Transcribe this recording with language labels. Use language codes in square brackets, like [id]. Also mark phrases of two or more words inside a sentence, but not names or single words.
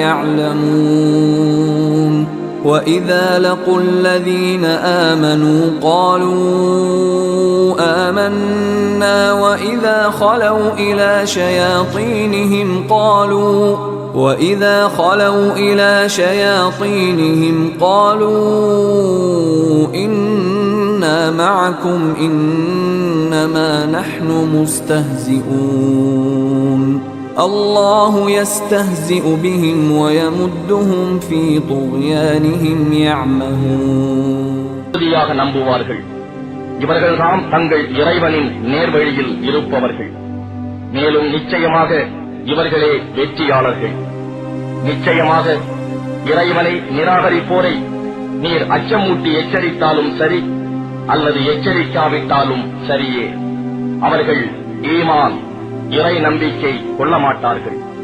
[ar] يعلمون وإذا لقوا الذين آمنوا قالوا آمنا وإذا خلوا إلى شياطينهم قالوا إنا معكم إنما نحن مستهزئون الله يستهزئ بهم ويمدهم في طغيانهم يعمهون [ta] நம்புவார்கள் இவர்கள்தாம் தங்கள் இறைவனின் நேர்வழியில் இருப்பவர்கள் மேலும் நிச்சயமாக இவர்களே வெற்றியாளர்கள் நிச்சயமாக இறைவனை நிராகரிப்போரை நீர் அச்சமூட்டி எச்சரித்தாலும் சரி அல்லது எச்சரிக்காவிட்டாலும் சரியே அவர்கள் ஈமான் இறை நம்பிக்கை கொள்ள மாட்டார்கள்